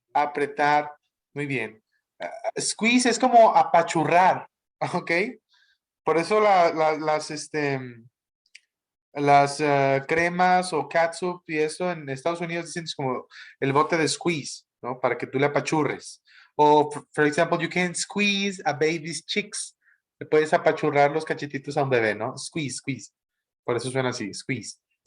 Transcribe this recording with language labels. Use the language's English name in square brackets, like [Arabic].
[Spanish] Apretar. Muy bien. Squeeze es como apachurrar. Ok. Por eso las cremas o catsup y eso en Estados Unidos dicen es como el bote de squeeze, ¿no? Para que tú le apachurres. [English] O, for example, you can squeeze a baby's cheeks. [Spanish] Le puedes apachurrar los cachetitos a un bebé, ¿no? Squeeze. Por eso suena así, squeeze.